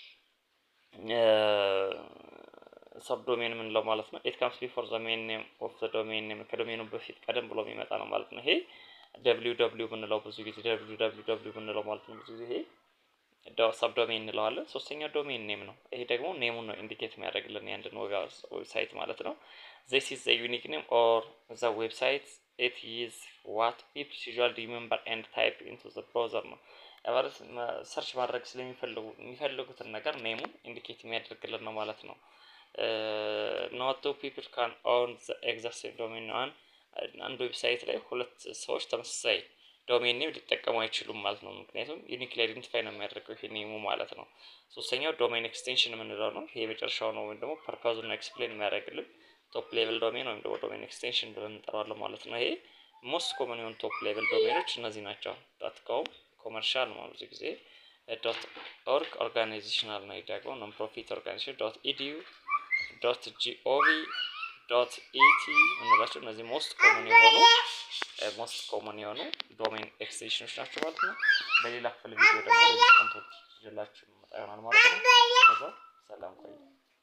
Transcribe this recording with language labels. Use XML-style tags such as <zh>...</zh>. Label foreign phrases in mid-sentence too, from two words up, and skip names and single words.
<am>ሳብዶሜን የምንለው ማለት ነው።</am> <en>it comes before the main name of the domain name</en> <am>ከዶሜኑ በፊት ቀደም ብሎ የሚመጣ ነው ማለት ነው። ይሄ www ምንለው ብዙ ጊዜ www ምንለው ማለት ነው። ብዙ ጊዜ ይሄ ሳብዶሜን እንለዋለን። ሶስተኛው</am> <en>domain name</en> <am>ነው። ይሄ ደግሞ ኔሙን ነው ኢንዲኬት የሚያደርግልን የአንድን ዌብሳይት ማለት ነው።</am> <en>this is the unique name or the website it is what people usually remember and type into the browser</en> <am>ነው። ማለት ሰርች ማድረግ የሚፈልጉትን ነገር ኔሙን ኢንዲኬት የሚያደርግልን ነው ማለት ነው።</am> <en>not two people can own the exact same domain name</en> <am>አንድ ዌብሳይት ላይ ሁለት ሰዎች ተመሳሳይ</am> <en>domain name</en> <am>ሊጠቀሙ አይችሉም ማለት ነው። ምክንያቱም</am> <en>uniquely identify</en> <am>ነው የሚያደርገው ይሄ ኔሙ ማለት ነው። ሶስተኛው</am> <en>domain extension</en> <am>የምንለው ነው። ይሄ መጨረሻው ነው ወይም ደግሞ ፐርፐዙን ኤክስፕሌን የሚያደርግልን</am> <en>top level domain</en> <am>ወይም ደግሞ</am> <en>domain extension</en> <am>ብለን እንጠራዋለን ማለት ነው። ይሄ</am> <en>most common</en> <am>የሆኑ</am> <en>top level domains</en> <am>እነዚህ ናቸው።</am> <en>dot com commercial</en> <am>ነው ብዙ ጊዜ።</am> <en>dot org organizational</en> <am>ነው። ደግሞ</am> <en>non profit organization dot edu dot gov dot et</en> <am>እንላቸው። እነዚህ</am> <en>most common</en> <am>የሆኑ</am> <en>domain extensions</en> <am>ናቸው ማለት ነው። በሌላ ክፍል ቪዲዮ ደግሞ ሌሎች ኮንተንት ይዤላችሁ መጣ ይሆናል ማለት ነው። ሰላም ቆዩ።</am>